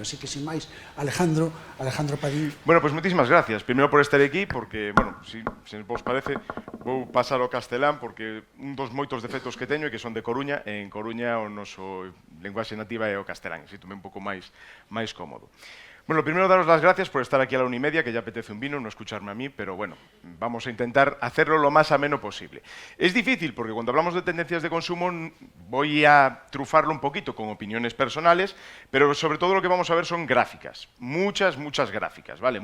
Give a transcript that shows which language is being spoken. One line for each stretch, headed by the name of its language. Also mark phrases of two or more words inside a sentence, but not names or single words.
Galician: Así que, sin máis, Alejandro Padín. Bueno, pues moitísimas gracias. Primeiro por estar aquí, porque, bueno, se vos parece, vou pasar ao castelán, porque un dos moitos defectos que teño é que son de Coruña, e en Coruña o noso linguaxe nativa é o castelán, e sinto-me un pouco máis cómodo.
Spanish: Bueno, primero daros las gracias por estar aquí a la 1:30, que ya apetece un vino, no escucharme a mí, pero bueno, vamos a intentar hacerlo lo más ameno posible. Es difícil, porque cuando hablamos de tendencias de consumo voy a trufarlo un poquito con opiniones personales, pero sobre todo lo que vamos a ver son gráficas, muchas gráficas, ¿vale?